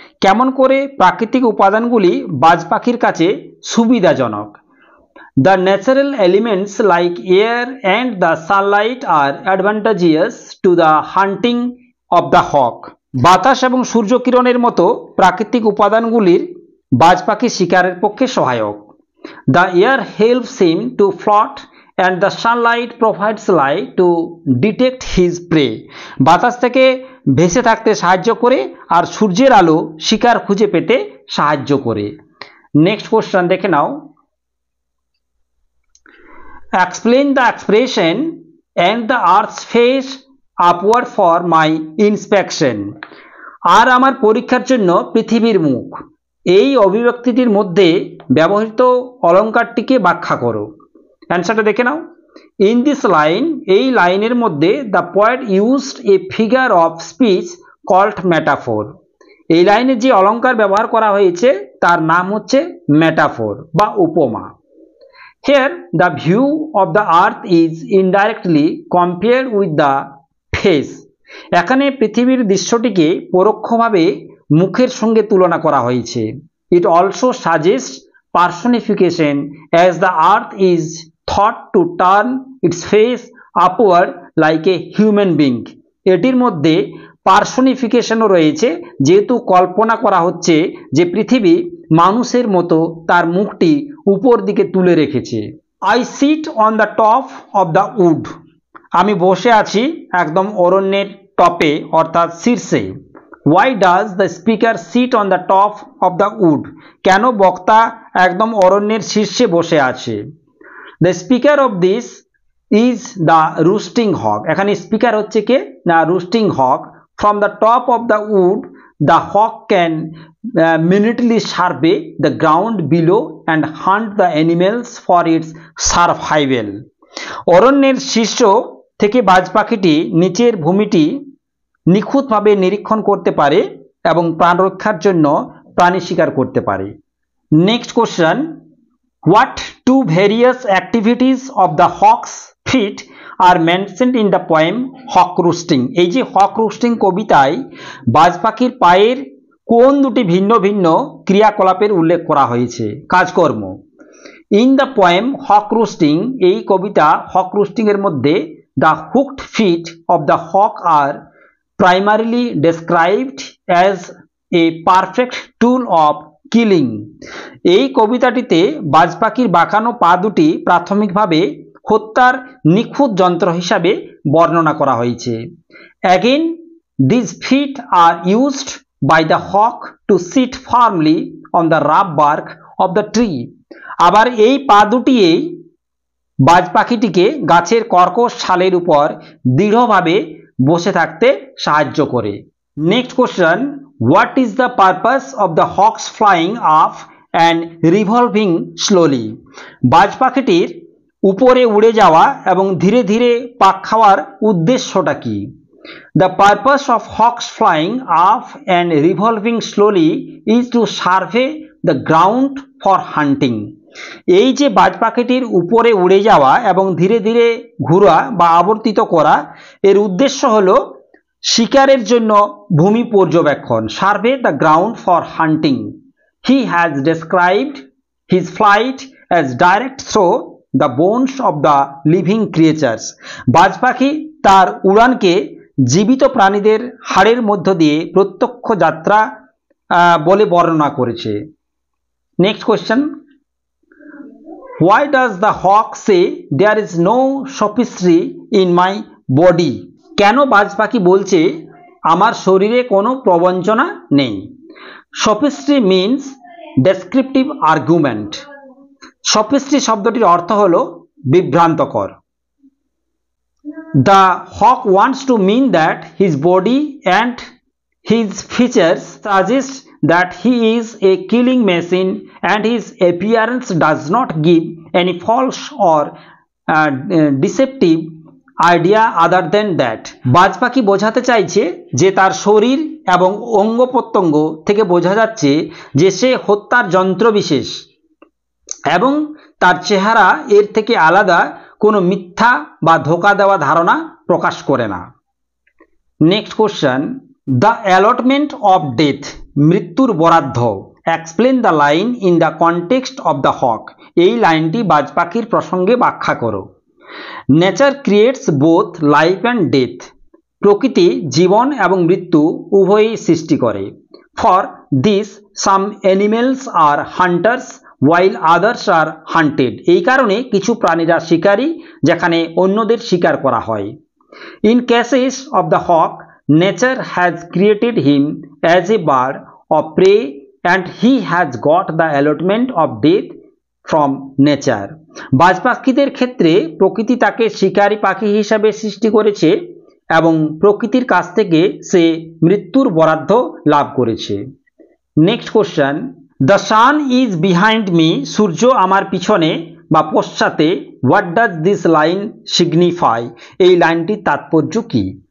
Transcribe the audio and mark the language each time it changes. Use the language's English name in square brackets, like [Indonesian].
[Bangla] কেমন করে প্রাকৃতিক উপাদানগুলি বাজ পাখির কাছে সুবিধাজনক? [English] The natural elements like air and the sunlight are advantageous to the hunting of the hawk. [Bangla] বাতাস এবং সূর্যকিরণের মতো প্রাকৃতিক উপাদানগুলির বাজ পাখি শিকারের পক্ষে সহায়ক। [English] The air helps him to float and the sunlight provides light to detect his prey. [Bangla] বাতাস থেকে ভেসে থাকতে সাহায্য করে আর সূর্যের আলো শিকার খুঁজে পেতে সাহায্য করে। [English] next question [Bangla] দেখে নাও, [English] Explain the expression and the earth's face upward for my inspection. [Bangla] আর আমার পরীক্ষার জন্য পৃথিবীর মুখ, এই অভিব্যক্তিটির মধ্যে ব্যবহৃত অলঙ্কারটিকে ব্যাখ্যা করো। অ্যান্সারটা দেখে নাও, [English] in this line, [Bangla] এই লাইনের মধ্যে [English] The poet used a figure of speech called metaphor. [Bangla] এই লাইনে যে অলঙ্কার ব্যবহার করা হয়েছে তার নাম হচ্ছে মেটাফোর বা উপমা। [English] Here the view of the earth is indirectly compared with the face. [Bangla] এখানে পৃথিবীর দৃশ্যটিকে পরোক্ষভাবে মুখের সঙ্গে তুলনা করা হয়েছে। [English] It also suggests personification as the earth is thought to turn its face upward like a human being. [Bangla] এটির মধ্যে পার্সনিফিকেশনও রয়েছে, যেহেতু কল্পনা করা হচ্ছে যে পৃথিবী মানুষের মতো তার মুখটি উপর দিকে তুলে রেখেছে। [English] I sit on the top of the wood. [Bangla] আমি বসে আছি একদম অরণ্যের টপে অর্থাৎ শীর্ষে। [English] Why does the speaker sit on the top of the wood? [Bangla] কেন বক্তা একদম অরণ্যের শীর্ষে বসে আছে? [English] The speaker of this is the roosting hawk. [Bangla] এখানে স্পিকার হচ্ছে কে না roosting hawk. [English] From the top of the wood the hawk can minutely survey the ground below and hunt the animals for its survival. [Bangla] অরণ্যের শীর্ষ থেকে বাজ পাখিটি নিচের ভূমিটি নিখুঁতভাবে নিরীক্ষণ করতে পারে এবং প্রাণ রক্ষার জন্য প্রাণী শিকার করতে পারে। [English] Next question, what to various activities of the hawks feet are mentioned in the poem hawk roosting? [Bangla] এই যে হক রুস্টিং কবিতায় বাজ পাখির পায়ের কোন দুটি ভিন্ন ভিন্ন ক্রিয়াকলাপের উল্লেখ করা হয়েছে, কাজকর্ম? [English] in the poem hawk roosting, [Bangla] এই কবিতা হক রুস্টিং এর মধ্যে [English] The hooked feet of the hawk are primarily described as a perfect tool of killing. [Bangla] এই কবিতাটিতে বাজ পাখির বাঁকানো পা দুটি প্রাথমিকভাবে হত্যার নিখুঁত যন্ত্র হিসাবে বর্ণনা করা হয়েছে। [English] Again, these feet are used by the hawk to sit firmly on the rough bark of the tree. [Bangla] আবার এই পা দুটিই বাজ পাখিটিকে গাছের কর্কশ ছালের উপর দৃঢ়ভাবে বসে থাকতে সাহায্য করে। [English] Next question, what is the purpose of the hawks flying up and revolving slowly? [Bangla] বাজ পাখিটির উপরে উড়ে যাওয়া এবং ধীরে ধীরে পাক খাওয়ার উদ্দেশ্যটা কি? [English] The purpose of hawks flying up and revolving slowly is to survey the ground for hunting. [Bangla] এই যে বাজ পাখিটির উপরে উড়ে যাওয়া এবং ধীরে ধীরে ঘোরা বা আবর্তিত করা, এর উদ্দেশ্য হলো শিকারের জন্য ভূমি পর্যবেক্ষণ, [English] Survey the ground for hunting. He has described his flight as direct through the bones of the living creatures. [Bangla] বাজ পাখি তার উড়ানকে জীবিত প্রাণীদের হাড়ের মধ্য দিয়ে প্রত্যক্ষ যাত্রা বলে বর্ণনা করেছে। [English] Next question, why does the hawk say there is no sophistry in my body? [Bangla] কেন বাজ পাখি বলছে আমার শরীরে কোনো প্রবঞ্চনা নেই? [English] sophistry means descriptive argument. [Bangla] sophistry শব্দটির অর্থ হলো বিভ্রান্তকর। [English] The hawk wants to mean that his body and his features suggest that he is a killing machine and his appearance does not give any false or deceptive idea other than that. [Bangla] বাজ পাখি বোঝাতে চাইছে যে তার শরীর এবং অঙ্গ প্রত্যঙ্গ থেকে বোঝা যাচ্ছে যে সে হত্যার যন্ত্র বিশেষ এবং তার চেহারা এর থেকে আলাদা কোনো মিথ্যা বা ধোঁকা দেওয়া ধারণা প্রকাশ করে না। [English] next question, the allotment of death, [Bangla] মৃত্যুর বরাদ্দ। [English] Explain the line in the context of the hawk. [Bangla] এই লাইনটি বাজ পাখির প্রসঙ্গে ব্যাখ্যা করো। [English] Nature creates both life and death. [Bangla] প্রকৃতি জীবন এবং মৃত্যু উভয়ই সৃষ্টি করে। [English] For this some animals are hunters while others are hunted. [Bangla] এই কারণে কিছু প্রাণীরা শিকারী যেখানে অন্যদের শিকার করা হয়। [English] In cases of the hawk, nature has created him as a bird of prey and he has got the allotment of death from nature. [Bangla] বাজ পাখিদের ক্ষেত্রে প্রকৃতি তাকে শিকারী পাখি হিসাবে সৃষ্টি করেছে এবং প্রকৃতির কাছ থেকে সে মৃত্যুর বরাদ্দ লাভ করেছে। [English] next question, the sun is behind me, [Bangla] সূর্য আমার পিছনে বা পশ্চাতে। [English] What does this line signify? [Bangla] এই লাইনটির তাৎপর্য কি?